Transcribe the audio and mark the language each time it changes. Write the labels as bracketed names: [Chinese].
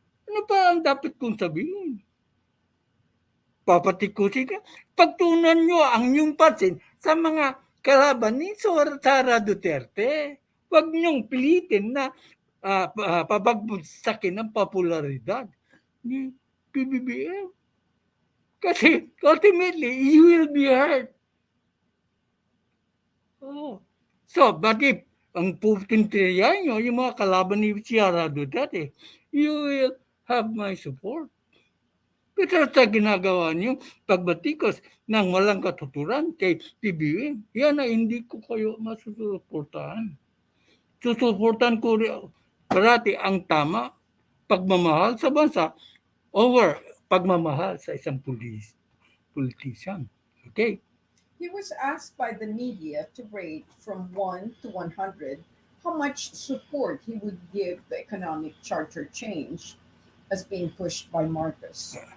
[Filipino] Ano pa ang dapat kong sabihin? Papatikusin ka. Pagtunan nyo ang inyong pansin sa mga kalaban ni Sara Duterte. Huwag nyong pilitin na pabagsakin ang popularidad ni PBBM. [English] Kasi ultimately, you will be hurt. So, but if [Filipino] ang pupuntiryan nyo, yung mga kalaban ni [English] Sara Duterte, you will have my support. [Filipino] Pero sa ginagawa niyo, pagbatikos ng walang katuturan kay PBBM, yan na hindi ko kayo masusuportahan. Susuportahan ko parati ang tama, pagmamahal sa bansa over pagmamahal sa isang politician. [English] Okay? He was asked by the media to rate from 1 to 100 how much support he would give the economic charter change as being pushed by Marcos.